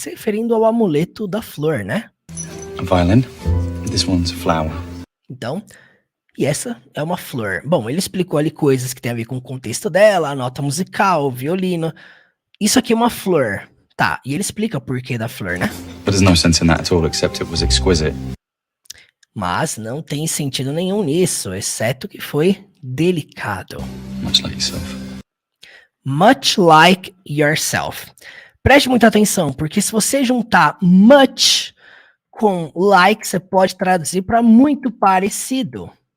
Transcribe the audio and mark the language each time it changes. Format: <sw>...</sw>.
<pt>Se referindo ao amuleto da flor, né?</pt> <en>A violin. This one's a flower.</en> <pt>Então, e essa é uma flor. Bom, ele explicou ali coisas que tem a ver com o contexto dela, a nota musical, o violino. Isso aqui é uma flor. Tá, e ele explica o porquê da flor, né?</pt> <en>But there's no sense in that at all, except it was exquisite.</en> <pt>Mas não tem sentido nenhum nisso, exceto que foi delicado.</pt> <en>Much like yourself. Much like yourself.</en> <pt>Preste muita atenção, porque se você juntar much com like, você pode traduzir para muito parecido.</pt>